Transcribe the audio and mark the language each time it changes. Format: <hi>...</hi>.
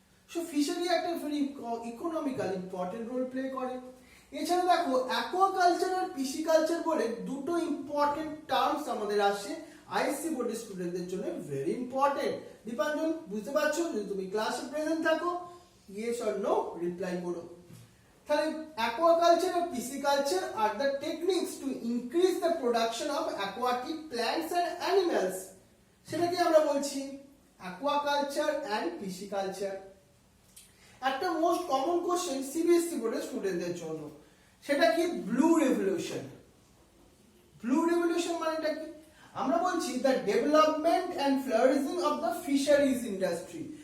<bn>So fishery একটা very economical important role play করে। এছাড়া দেখো, অ্যাকোয়াকালচার আর পিসিকালচার বলে দুটো ইম্পর্টেন্ট টার্মস আমাদের আসে আইএসসি বোর্ডের স্টুডেন্টদের জন্য, ভেরি ইম্পর্টেন্ট। দীপাঞ্জন, বুঝতে পারছো? যদি তুমি ক্লাসে প্রেজেন্ট থাকো, ইয়েস অর নো রিপ্লাই করো।</bn> <en>তাহলে aquaculture and pisciculture are the techniques to increase the production of aquatic plants and animals.</en> <bn>সেটাকে আমরা বলছি</bn> <en>aquaculture and pisciculture।</en> <bn>একটা মোস্ট কমন কোশ্চেন সিবিএসসি বোর্ডের স্টুডেন্টদের জন্য, সেটা কি ব্লু রেভলিউশন। ব্লু রেভলিউশন মানেটা কি? আমরা বলছি</bn> <en>The development and flourishing of the fisheries industry.</en>